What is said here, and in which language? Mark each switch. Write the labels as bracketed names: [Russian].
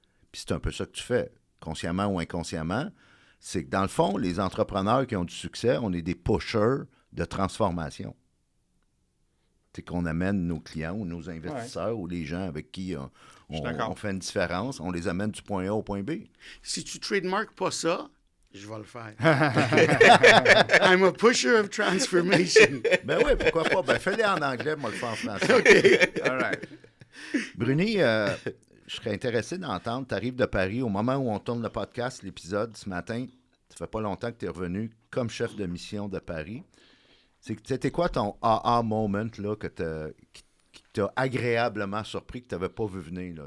[French] Puis c'est un peu ça que tu fais, consciemment ou inconsciemment. C'est que dans le fond, les entrepreneurs qui ont du succès, on est des pushers de transformation. C'est qu'on amène nos clients ou nos investisseurs ou les gens avec qui on fait une différence, on les amène du point A au point B. Si tu trademarques pas ça, je vais le faire. [English] I'm a pusher of transformation. [French] Ben oui, pourquoi pas? Ben fais-les en anglais, moi le fais en français. OK. [English] All right. [French] Bruni, je serais intéressé d'entendre, tu arrives de Paris, au moment où on tourne le podcast, l'épisode ce matin, ça fait pas longtemps que tu es revenu comme chef de mission de Paris. C'était quoi ton aha moment là, qui t'a agréablement surpris, que tu n'avais pas vu venir?